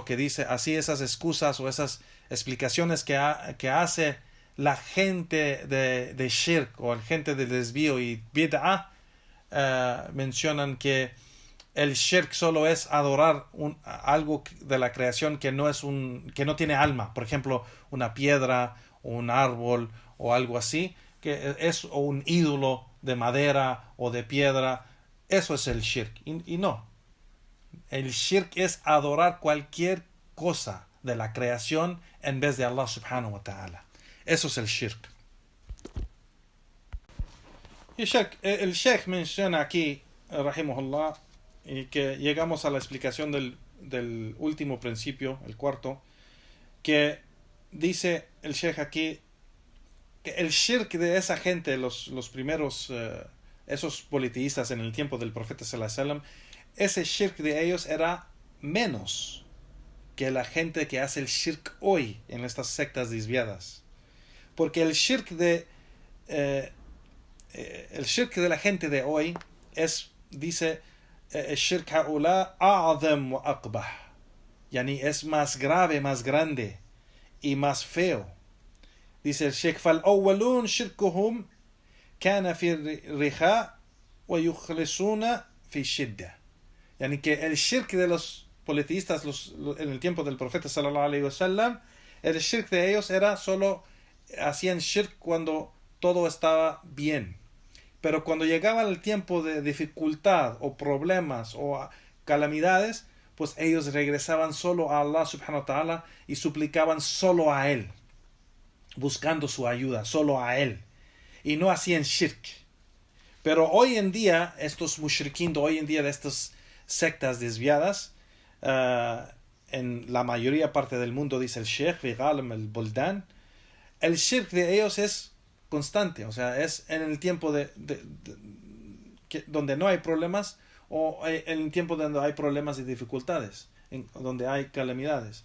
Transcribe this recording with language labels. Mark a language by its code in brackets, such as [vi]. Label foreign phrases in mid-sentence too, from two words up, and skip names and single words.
[es] que dice, así esas excusas o esas explicaciones que hace la gente de shirk o la gente de desvío y bid'ah, mencionan que el shirk solo es adorar algo de la creación que no tiene alma, por ejemplo una piedra o un árbol o algo así, o un ídolo de madera o de piedra. Eso es el shirk, y no. El shirk es adorar cualquier cosa de la creación en vez de [ar] الله سبحانه وتعالى. [es] Eso es el shirk. Y el Sheikh menciona aquí, rahimahullah, y que llegamos a la explicación del último principio, el cuarto, que dice el Sheikh aquí que el shirk de esa gente, los primeros, esos politeístas en el tiempo del profeta [ar] صلى الله عليه وسلم, [es] ese shirk de ellos era menos que la gente que hace el shirk hoy en estas sectas desviadas. Porque el shirk de la gente de hoy dice el shirk [ar] هو أعظم وأقبح يعني [es] es más grave, más grande y más feo. Dice el Sheikh, [ar] فالأولون شركهم كان في الرخاء ويخلصون في الشدة. [es] Yani que el shirk de los politeístas en el tiempo del profeta [ar] صلى الله عليه وسلم, [es] el shirk de ellos era solo, hacían shirk cuando todo estaba bien. Pero cuando llegaba el tiempo de dificultad o problemas o calamidades, pues ellos regresaban solo a [ar] الله سبحانه وتعالى [es] y suplicaban solo a Él, buscando su ayuda, solo a Él. Y no hacían shirk. Pero hoy en día, estos mushrikin, hoy en día de estas sectas desviadas, en la mayoría parte del mundo, dice el Sheikh, Vigalem, el Buldan, el shirk de ellos es constante, o sea, es en el tiempo donde no hay problemas o en el tiempo donde hay problemas y dificultades, donde hay calamidades.